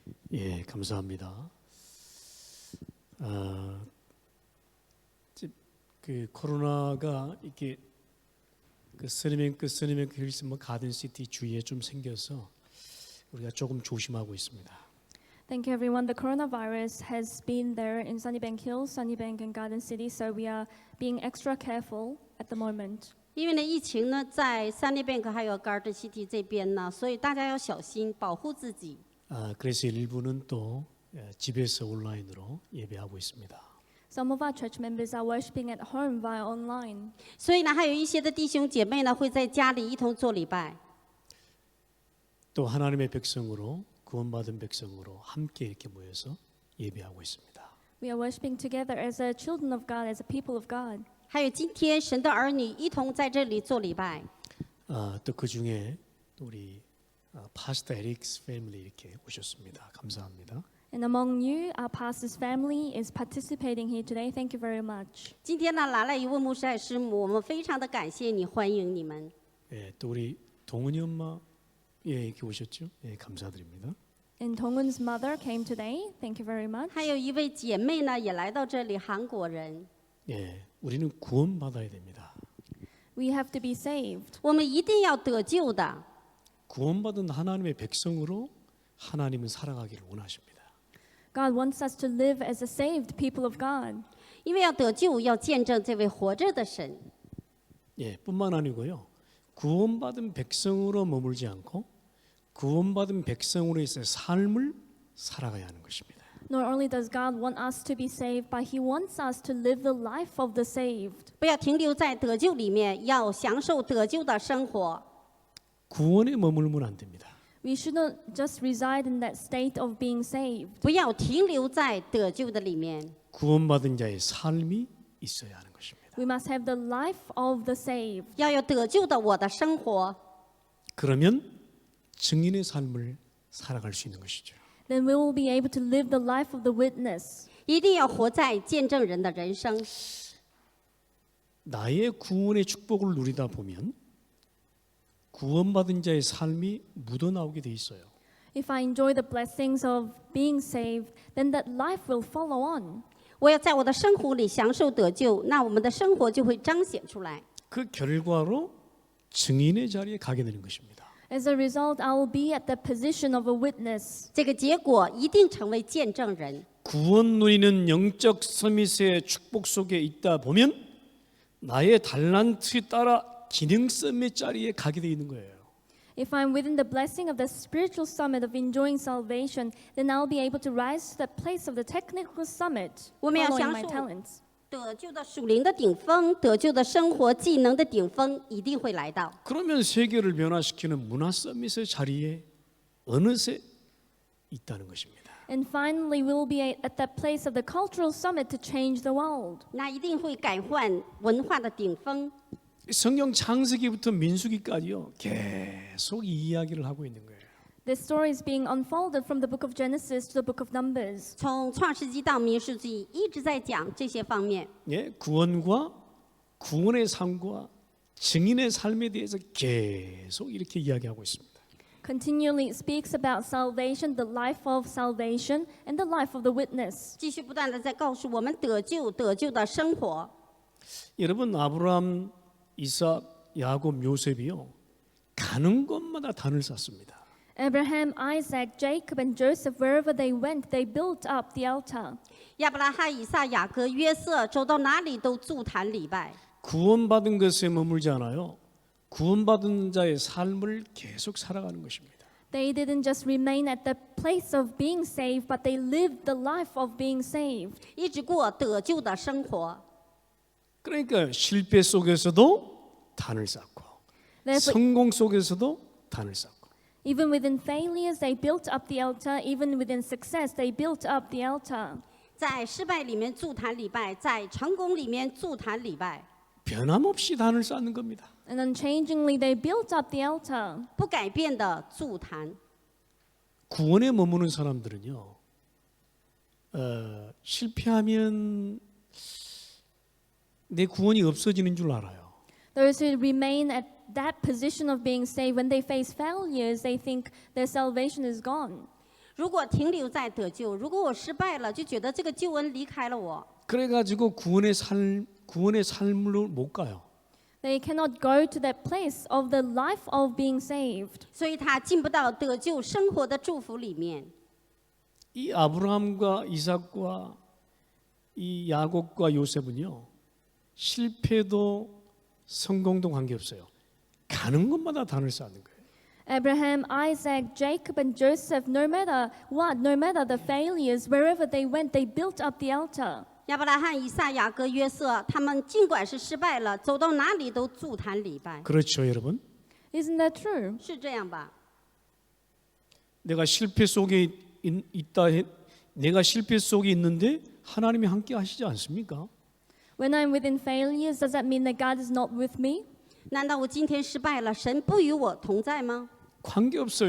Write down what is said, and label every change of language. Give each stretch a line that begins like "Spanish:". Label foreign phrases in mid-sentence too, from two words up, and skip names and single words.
Korean: 예, 감사합니다. 그 코로나가 이렇게 그 서니뱅크 힐스 가든시티 주위에 좀 생겨서 우리가 조금 조심하고 있습니다.
English: Thank you, everyone. The coronavirus has been there in Sunnybank Hills, Sunnybank and Garden City, so we are being extra careful at the moment.
Chinese: 因为呢，疫情呢在 Sunnybank 还有 Garden City 这边呢，所以大家要小心，保护自己。
Korean: 그래서 일부는 또 집에서 온라인으로 예배하고 있습니다.
English: Some of our church members are worshiping at home via online.
Chinese: 所以呢，还有一些的弟兄姐妹呢会在家里一同做礼拜。
Korean: 또 하나님의 백성으로 구원받은 백성으로 함께 이렇게 모여서 예배하고 있습니다.
English: We are worshiping together as a children of God, as a people of God.
Chinese: 还有今天神的儿女一同在这里做礼拜。
Korean: 또 그 중에 우리
English: pastor Eric's family
Korean: 이렇게 오셨습니다. 감사합니다.
English: And among you, our pastor's family is participating here today. Thank you very much.
Chinese: 今天呢来了一位牧师和师母，我们非常的感谢你，欢迎你们。
Korean: 예, 또 우리 동은이 엄마 예, 이렇게 오셨죠? 예, 감사드립니다.
English: And Dongwon's mother came today. Thank you very much.
Chinese: 还有一位姐妹呢也来到这里，韩国人。
Korean: 예, 우리는 구원받아야 됩니다.
English: We have to be saved.
Chinese: 我们一定要得救的。
Korean: 구원받은 하나님의 백성으로 하나님은 살아가기를 원하십니다.
English: God wants us to live as a saved people of God.
Chinese: 因为要得救，要见证这位活着的神。
Korean: 예, 뿐만 아니고요. 구원받은 백성으로 머물지 않고 구원받은 백성으로서의 삶을 살아가야 하는 것입니다.
English: Not only does God want us to be saved, but He wants us to live the life of the saved.
Chinese: 不要停留在得救里面，要享受得救的生活。
Korean: 구원에 머물면 안 됩니다.
English: We shouldn't just reside in that state of being saved.
Chinese: 不要停留在得救的里面，
Korean: 구원받은 자의 삶이 있어야 하는 것입니다.
English: We must have the life of the saved.
Chinese: 要有得救的我的生活。
Korean: 그러면 증인의 삶을 살아갈 수 있는 것이죠.
English: Then we will be able to live the life of the witness.
Chinese: 一定要活在见证人的人生。
Korean: 나의 구원의 축복을 누리다 보면 구원받은 자의 삶이 묻어나오게 돼 있어요.
English: If I enjoy the blessings of being saved, then that life will follow on.
Chinese: 我要在我的生活里享受得救，那我们的生活就会彰显出来。
Korean: 그 결과로 증인의 자리에 가게 되는 것입니다.
English: As a result, I will be at the position of a witness.
Chinese: 这个结果一定成为见证人。
Korean: 구원 누리는 영적 서밋의 축복 속에 있다 보면 나의 달란트에 따라 기능 서밋 자리에 가게 돼 있는 거예요.
English: If I'm within the blessing of the spiritual summit of enjoying salvation, then I'll be able to rise to the place of the technical summit,
Chinese: 我们要
English: following
Chinese: 享
English: my
Chinese: 受
English: talents.
Chinese: 得救的属灵的顶峰，得救的生活技能的顶峰一定会来到。
Korean: 그러면 세계를 변화시키는 문화 서밋의 자리에 어느새 있다는 것입니다.
English: And finally, we will be at that place of the cultural summit to change the world.
Chinese: 那一定会改换文化的顶峰。
Korean: 성경 창세기부터 민수기까지요 계속 이 이야기를 하고 있는 거예요.
English: This story is being unfolded from the book of Genesis to the book of Numbers.
Chinese: 从创世纪到民数记一直在讲这些方面。
Korean: 예, 구원과 구원의 삶과 증인의 삶에 대해서 계속 이렇게 이야기하고 있습니다.
English: Continually it speaks about salvation, the life of salvation, and the life of the witness.
Chinese: 继续不断的在告诉我们得救的生活。
Korean: 여러분 아브라함, 이삭, 야곱, 요셉이요 가는 곳마다 단을 쌓습니다.
English: Abraham, Isaac, Jacob, and Joseph, wherever they went, they built up the altar.
Chinese: 亚伯拉罕、以撒、雅各、约瑟走到哪里都筑坛礼拜。
Korean: 구원받은 것에 머물지 않아요. 구원받은 자의 삶을 계속 살아가는 것입니다.
English: They didn't just remain at the place of being saved, but they lived the life of being saved.
Chinese: 一直过得救的生活。
Korean: 그러니까 실패 속에서도 단을 쌓고
English: Therefore,
Korean: 성공 속에서도 단을 쌓고
English: even within failures, they built up the altar. Even within success, they built up the altar.
Chinese: 在失败里面筑坛礼拜，在成功里面筑坛礼拜，
Korean: 변함없이 단을 쌓는 겁니다.
English: And unchangingly, they built up the altar.
Chinese: 不改变的筑坛。
Korean: 구원에 머무는 사람들은요 실패하면 내 구원이 없어지는 줄 알아요.
English: Those who remain at that position of being saved, when they face failures, they think their salvation is gone.
Chinese: 如果停留在得救，如果我失败了，就觉得这个救恩离开了我，
Korean: 그래가지고 구원의 삶으로 못 가요.
English: They cannot go to that place of the life of being saved.
Chinese: 所以他进不到得救生活的祝福里面。
Korean: 이 아브라함과 이삭과 이 야곱과 요셉은요, 실패도 성공도 관계없어요. 가는 곳마다 단을 쌓는 거예요.
English: Abraham, Isaac, Jacob, and Joseph, no matter what, no matter the failures, wherever they went, they built up the altar.
Chinese: 亚伯拉罕、以撒、雅各、约瑟，他们尽管是失败了，走到哪里都筑坛礼拜，
Korean: 그렇죠, 여러분?
English: Isn't that true?
Chinese: 是这样吧？
Korean: 내가 실패 속에 내가 실패 속에 있는데 하나님이 함께 하시지 않습니까?
English: When I'm within failures, does that mean that God is not with me?
Chinese: 难道我今天失败了，神不与我同在吗？
Korean: 관계없어요.